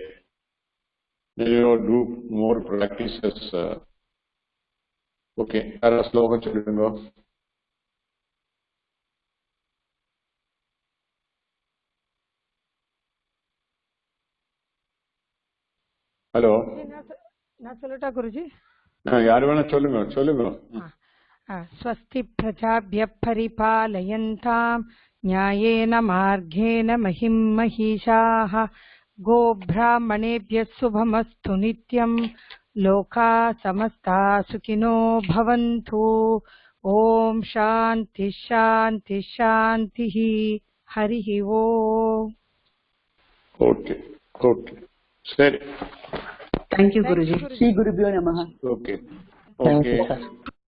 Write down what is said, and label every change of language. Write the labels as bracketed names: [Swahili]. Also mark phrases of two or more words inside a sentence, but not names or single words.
[English] Then do more practices. Okay, Ara slogan childrengo. Hello? [Tamil] நான் சொல்லட்டா குருஜி? யாரு வேணா சொல்லுங்க. [Sanskrit] स्वस्ति प्रजाभ्यः परिपालयन्ताम् न्यायेन मार्गेण महिं महिषाः गोब्राह्मणेभ्यः शुभमस्तु नित्यम् लोकाः समस्ताः सुखिनो भवन्तु ओम शांति शांति शांतिः हरिः ओम. [English] Okay. Sir. Thank you, Guruji. [Sanskrit] श्री गुरुभ्यो नमः. [English] Okay.